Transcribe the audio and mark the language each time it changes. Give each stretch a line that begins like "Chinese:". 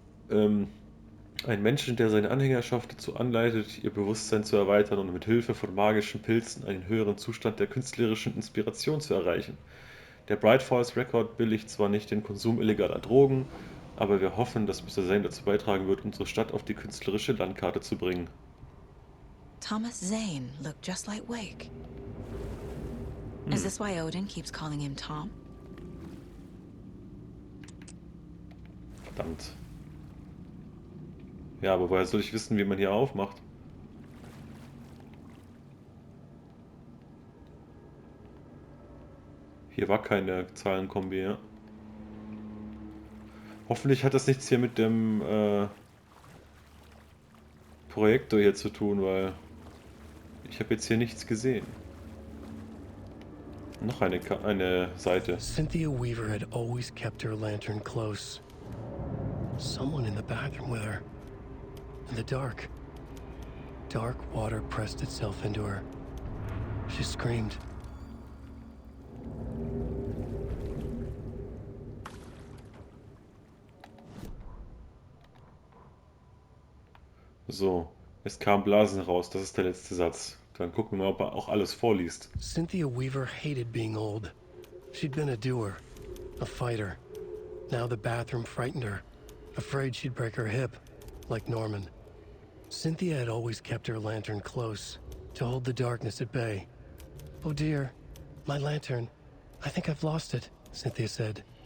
German: Ähm, Ein Menschen, der seine Anhängerschaft dazu anleitet, ihr Bewusstsein zu erweitern und mit Hilfe von magischen Pilzen einen höheren Zustand der künstlerischen Inspiration zu erreichen. Der Bright Falls Record billigt zwar nicht den Konsum illegaler Drogen, aber wir hoffen, dass Mr. Zane dazu beitragen wird, unsere Stadt auf die künstlerische Landkarte zu bringen.
English: Thomas Zane looked just like Wake. Is this why Odin keeps calling him Tom?
German: Verdammt. Ja, aber woher soll ich wissen, wie man hier aufmacht? Hier war keine Zahlenkombi, ja. Hoffentlich hat das nichts hier mit dem Projektor hier zu tun, weil ich habe jetzt hier nichts gesehen. Noch eine Seite.
English: Cynthia Weaver had always kept her lantern close. Someone in the bathroom with her. In the dark. Dark water pressed itself into her. She screamed.
German: So, es kamen Blasen raus, das ist der letzte Satz. Dann gucken wir mal, ob er auch alles vorliest.
English: Cynthia Weaver hated being old. She'd been a doer, a fighter. Now the bathroom frightened her, afraid she'd break her hip, like Norman. Cynthia had always kept her lantern close, to hold the darkness at bay. "Oh dear, my lantern. I think I've lost it," Cynthia said.